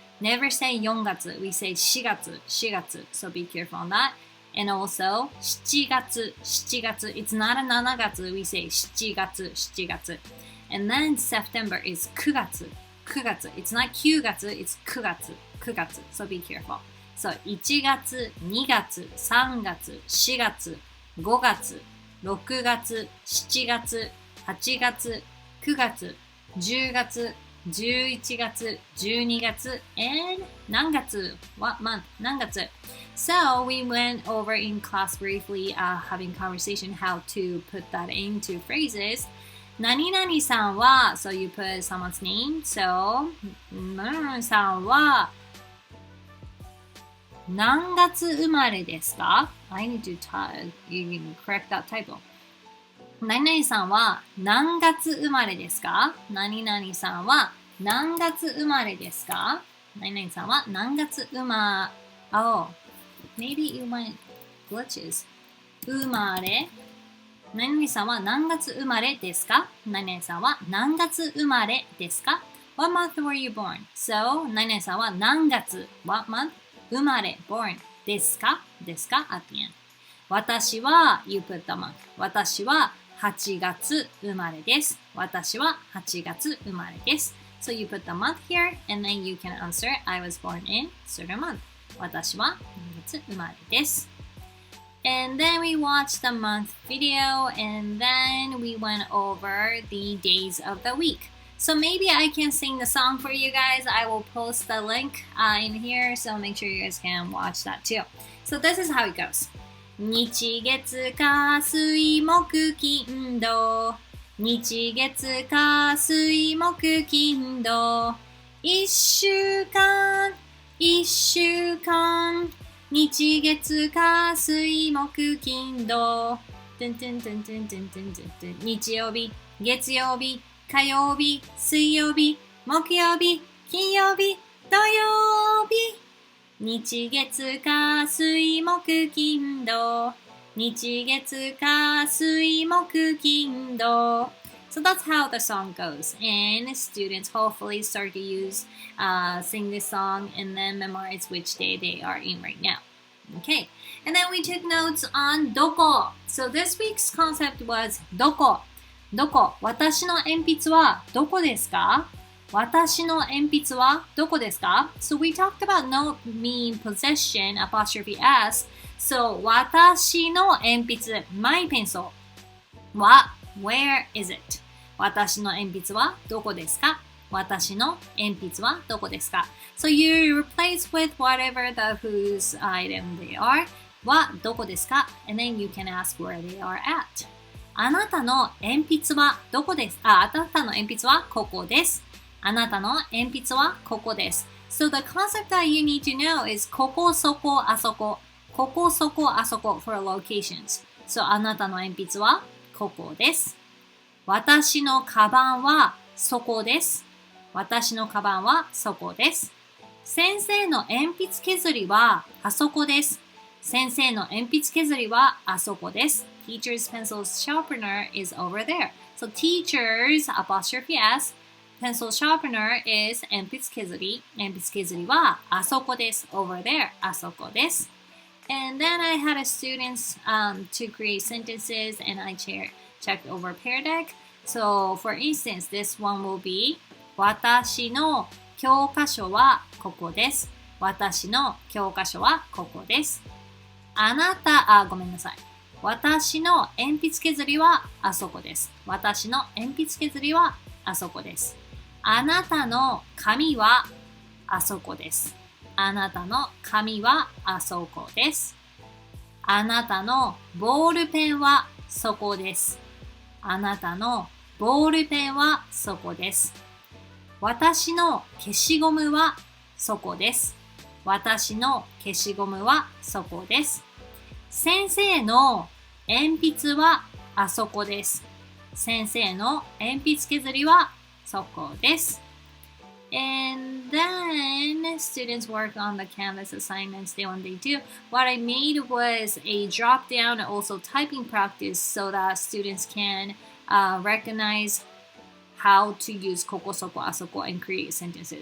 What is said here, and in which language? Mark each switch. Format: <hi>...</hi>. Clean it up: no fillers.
<en>Never say 4月.We say 4月, 4月.So be careful on that. And also 7月, 7月.It's not a 7月. We say 7月, 7月. And then September is 9月, 9月. It's not 9月, it's 9月, 9月. So be careful.</en> <ja>So 1月, 2月, 3月, 4月, 5月, 6月, 7月, 8月, 9月, 10月, 11月, 12月, and 何月?</ja> <en>What month? 何月? So we went over in class briefly having conversation how to put that into phrases. 何々さんは so you put someone's name.</en> <ja>So 何々さんは何月生まれですか?</ja> <en>I need to you can correct that typo.</en> <ja>何々さんは何月生まれですか?何々さんは何月生まれですか? 何々さんは何月生まれ</ja> <en>Oh, maybe you might glitches.</en> <ja>生まれ何々さんは何月生まれですか? 何々さんは何月生まれですか?</ja> <en>What month were you born? So, 何々さんは何月 What month? 生まれ born ですかですか at the end. 私は you put the month.</en> <ja>私は8月生まれです。私は8月生まれです。</ja> <en>So you put the month here and then you can answer I was born in certain month.</en> <ja>私は何月生まれです。</ja> <en>And then we watched the month video and then we went over the days of the week. So maybe I can sing the song for you guys. I will post the link in here, so make sure you guys can watch that too. So this is how it goes.</en> <ja>日月火水木金土日月火水木金土一週間一週間日月火水木金土日曜日月曜日火曜日、水曜日、木曜日、金曜日、土曜日。日月火水木金土。日月火水木金土。</ja> <en>So that's how the song goes. And students hopefully start to sing this song and then memorize which day they are in right now. Okay. And then we took notes on どこ. So this week's concept was どこ.</en> <ja>どこ私の鉛筆はどこですか私の鉛筆はどこですか</ja> <en>So we talked about note mean possession apostrophe s. So 私の鉛筆 my pencil は where is it?</en> <ja>私の鉛筆はどこですか私の鉛筆はどこですか</ja> <en>So you replace with whatever the whose item they are</en> <ja>はどこですか</ja> <en>And then you can ask where they are at.</en> <ja>あなたの鉛筆はどこですあなたの鉛筆はここです。あなたの鉛筆はここです。</ja> <en>So the concept that you need to know is ここ、そこ、あそこ。</en> <ja>ここ、そこ、あそこ</ja> <en>for locations.</en> <ja>So あなたの鉛筆はここです。私のカバンはそこです。私のカバンはそこです。先生の鉛筆削りはあそこです。先生の鉛筆削りはあそこです。</ja> <en>Teacher's pencil sharpener is over there. So teacher's apostrophe s pencil sharpener is 鉛筆削り。</en> <ja>鉛筆削りはあそこです。</ja> <en>over there</en> <ja>あそこです。</ja> <en>And then I had a students to create sentences and I checked over Pear Deck. So for instance, this one will be</en> <ja>私の教科書はここです。私の教科書はここです。ごめんなさい。私の鉛筆削りはあそこです。私の鉛筆削りはあそこです。あなたの紙はあそこです。あなたの紙はあそこです。あなたのボールペンはそこです。あなたのボールペンはそこです。私の消しゴムはそこです。私の消しゴムはそこです。先生の鉛筆はあそこです。先生の鉛筆削りはそこです。</ja> <en>And then students work on the Canvas assignments when they do. What I made was a drop down and also typing practice so that students can recognize how to use ここそこあそこ and create sentences.</en>